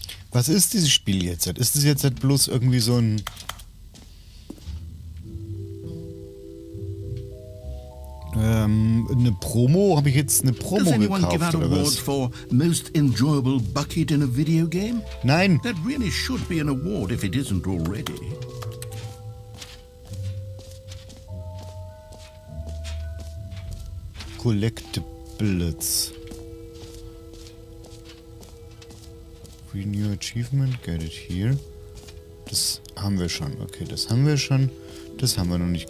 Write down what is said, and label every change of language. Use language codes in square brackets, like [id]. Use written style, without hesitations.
[de] Was ist dieses Spiel jetzt? Ist es jetzt bloß irgendwie so ein... eine Promo? Habe ich jetzt eine Promo gekauft oder was? [en] For most enjoyable bucket in a video game? [de] Nein. [en] That really should be an award if it isn't already. Collectibles. Free New Achievement, get it here. [de] Das haben wir schon. Okay, das haben wir schon. Das haben wir noch nicht.